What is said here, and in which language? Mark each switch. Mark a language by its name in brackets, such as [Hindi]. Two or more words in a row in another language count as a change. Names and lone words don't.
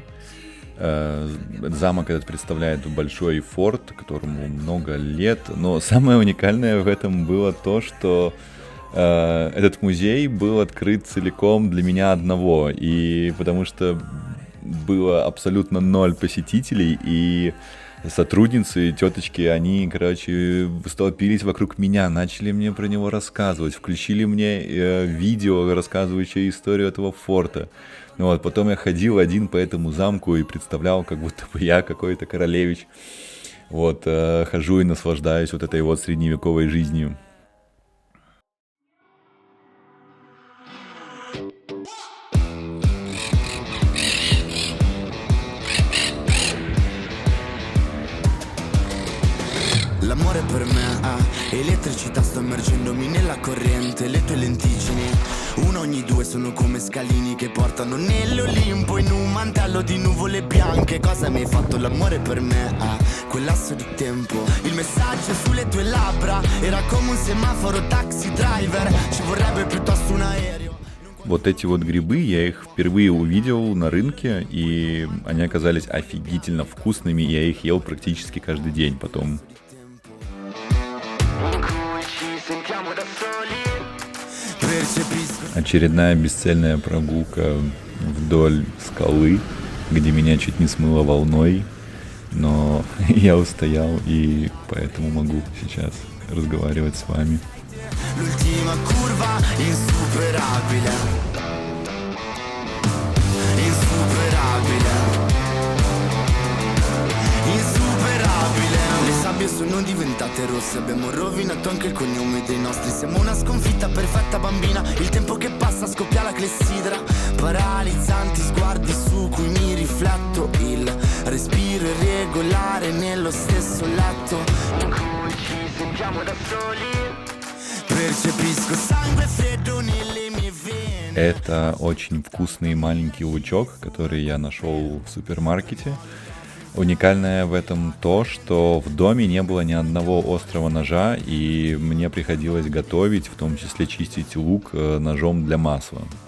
[Russian] Замок этот представляет большой форт, которому много лет, но самое уникальное в этом было то, что этот музей был открыт целиком для меня одного, и потому что было абсолютно 0 посетителей, и сотрудницы, теточки, они, столпились вокруг меня, начали мне про него рассказывать, включили мне видео, рассказывающее историю этого форта. Вот, потом я ходил один по этому замку и представлял, как будто бы я какой-то королевич. Вот, хожу и наслаждаюсь вот этой вот средневековой жизнью. [Italian] L'amore per me ha elettricità, sto immergendomi nella corrente, le tue lentiggini, uno ogni 2 sono come scalini che portano nell'Olimpo in un mantello di nuvole bianche. Cosa mi hai fatto? L'amore per me ha quel lasso di tempo, il messaggio sulle tue labbra era come un semaforo [English] taxi driver, [Italian] ci vorrebbe piuttosto un aereo. [Russian] Вот эти вот грибы, я их впервые увидел на рынке, и они оказались офигительно вкусными, я их ел практически каждый день потом. Очередная бесцельная прогулка вдоль скалы, где меня чуть не смыло волной, но я устоял и поэтому могу сейчас разговаривать с вами. [Italian] Le sabbie sono diventate rosse, abbiamo rovinato anche il cognome dei nostri. Siamo una sconfitta perfetta bambina, il tempo che passa scoppia la clessidra. Paralizzanti sguardi su cui mi rifletto, il respiro irregolare nello stesso letto in cui ci sentiamo da soli. Percepisco sangue freddo nelle mie vene. [Russian] Это очень вкусный маленький лучок, который я нашел в супермаркете. Уникальное в этом то, что в доме не было ни одного острого ножа, и мне приходилось готовить, в том числе чистить лук ножом для масла.